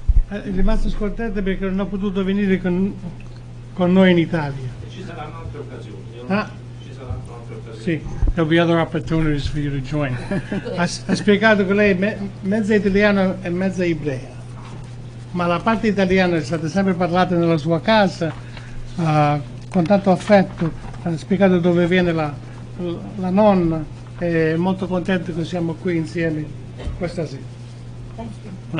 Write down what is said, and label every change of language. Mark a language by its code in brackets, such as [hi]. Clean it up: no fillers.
[it] È rimasto scontento perché non ha potuto venire con noi in Italia. Ci saranno altre occasioni. Ci saranno altre occasioni. [en] Sì, there'll be other opportunities for you to join. [it] Ha spiegato che lei è mezza italiana e mezza ebrea, ma la parte italiana è stata sempre parlata nella sua casa con tanto affetto. Ha spiegato dove viene la nonna, è molto contento che siamo qui insieme questa sera.